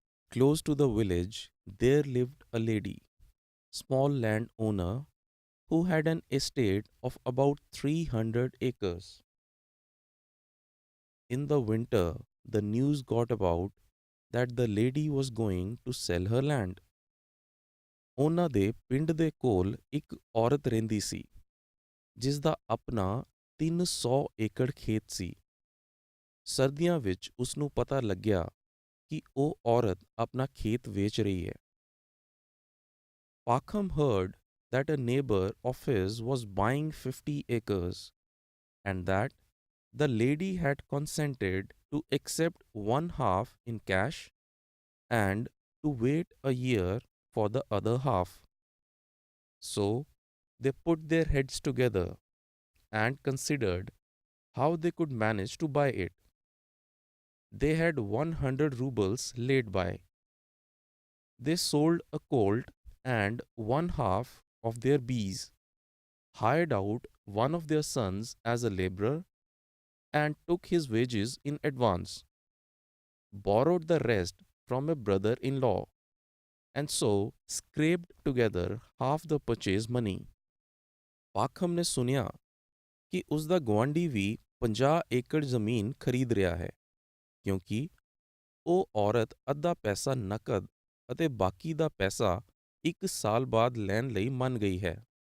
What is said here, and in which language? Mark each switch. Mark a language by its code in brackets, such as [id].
[en] Close to the village, there lived a lady, small landowner, who had an estate of about 300 acres. In the winter, the news got about that the lady was going to sell her land. [pa] ਉਹਨਾਂ ਦੇ ਪਿੰਡ ਦੇ ਕੋਲ ਇੱਕ ਔਰਤ ਰਹਿੰਦੀ ਸੀ, ਜਿਸ ਦਾ ਆਪਣਾ 300 ਏਕੜ ਖੇਤ ਸੀ। ਸਰਦੀਆਂ ਵਿੱਚ ਉਸ ਨੂੰ ਪਤਾ ਲੱਗਿਆ ਕਿ ਉਹ ਔਰਤ ਆਪਣਾ ਖੇਤ ਵੇਚ ਰਹੀ ਹੈ। [en] Pakham heard that a neighbor of his was buying 50 acres and that the lady had consented to accept one half in cash and to wait a year for the other half. So they put their heads together and considered how they could manage to buy it. They had 100 rubles laid by. They sold a colt and one half of their bees, hired out one of their sons as a laborer, and took his wages in advance, borrowed the rest from a brother in law, and so scraped together half the purchase money. [pa] ਪਾਖਮ ਨੇ ਸੁਨਿਆ ਕਿ ਉਸ ਦਾ ਗੁਆਂਢੀ ਵੀ 50 ਏਕੜ ਜ਼ਮੀਨ ਖਰੀਦ ਰਿਹਾ ਹੈ, ਕਿਉਂਕਿ ਉਹ ਔਰਤ ਅੱਧਾ ਪੈਸਾ ਨਕਦ ਅਤੇ ਬਾਕੀ ਦਾ ਪੈਸਾ 1 ਸਾਲ ਬਾਅਦ ਲੈਣ ਲਈ ਮੰਨ ਗਈ ਹੈ।